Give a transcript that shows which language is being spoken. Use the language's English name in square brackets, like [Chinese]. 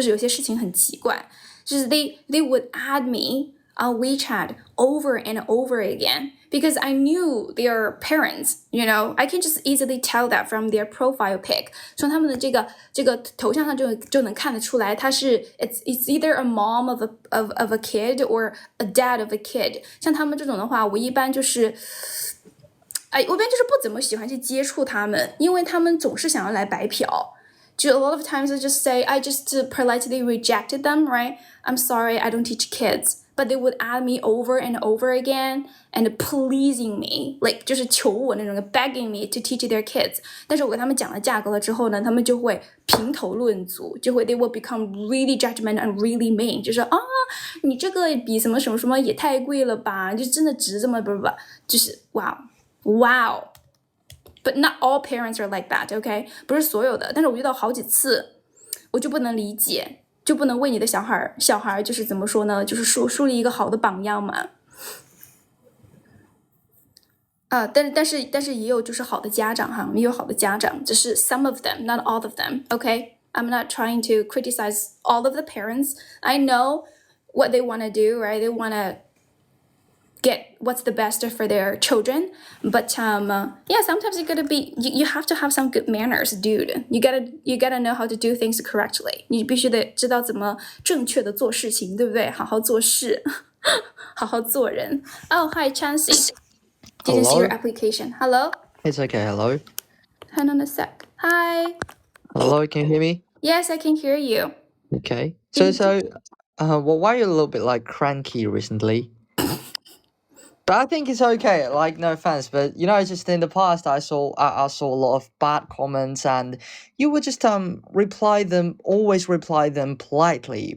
[Chinese] 就是有些事情很奇怪，就是 [English] they would add me on WeChat over and over again because I knew their parents, you know? I can just easily tell that from their profile pic. [Chinese] 从他们的这个头像上就能看得出来，他是 [English] it's either a mom of a kid or a dad of a kid. [Chinese] 像他们这种的话，我一般就是不怎么喜欢去接触他们，因为他们总是想要来白嫖。 [English] 就 a lot of times I just politely rejected them, right? I'm sorry, I don't teach kids. But they would add me over and over again and pleasing me, like [Chinese] 就是求我那种 [English] begging me to teach their kids. [Chinese] 但是我给他们讲了价格了之后呢，他们就会评头论足， [English] they will become really judgmental and really mean. [Chinese] 就是你这个比什么什么什么也太贵了吧？就真的值这么不，就是 [English] wow.But not all parents are like that, okay? [Chinese] 不是所有的，但是我遇到好几次，我就不能理解，就不能为你的小孩就是怎么说呢？就是树立一个好的榜样嘛。但是也有就是好的家长哈，也有好的家长，只是 [English] some of them, not all of them, okay? I'm not trying to criticize all of the parents. I know what they want to do, right? They want to get what's the best for their children, but yeah, sometimes you have to have some good manners, dude. You gotta know how to do things correctly. [Chinese] 你必须得知道怎么正确的做事情，对不对？好好做事，好好做人。 [English] Oh, hi, Chansey. Didn't see your application. Hello. It's okay. Hello. Hang on a sec. Hi. Hello. Can you hear me? Yes, I can hear you. Okay. So, well, why are you a little bit like cranky recently? But I think it's okay. Like, no offense, but you know, just in the past, I saw a lot of bad comments, and you would just always reply them politely.